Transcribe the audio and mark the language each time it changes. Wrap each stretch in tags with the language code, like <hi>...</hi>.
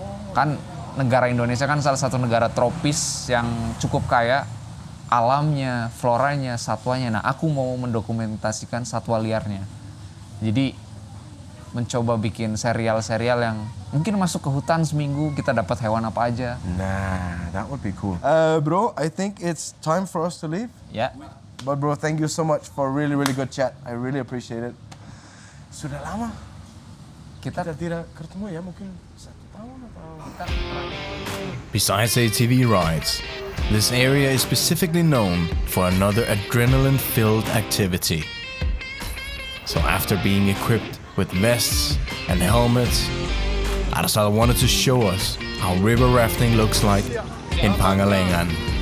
<id>Kan negara Indonesia kan salah satu negara tropis yang cukup kaya alamnya, floranya, satwanya. Nah, aku mau mendokumentasikan satwa liarnya. Jadi mencoba bikin serial-serial yang mungkin masuk ke hutan seminggu kita dapat hewan apa aja.</id> <en>Nah, that would be cool. Bro, I think it's time for us to leave.</en> <id>Ya.</id> <en>But bro, thank you so much for really good chat. I really appreciate it.</en> <id>Sudah lama kita tidak ketemu ya, mungkin 1 tahun atau.</id> <en>Besides ATV rides, this area is specifically known for another adrenaline-filled activity. So after being equipped with vests and helmets, Arsal wanted to show us how river rafting looks like in Pangalengan.</en>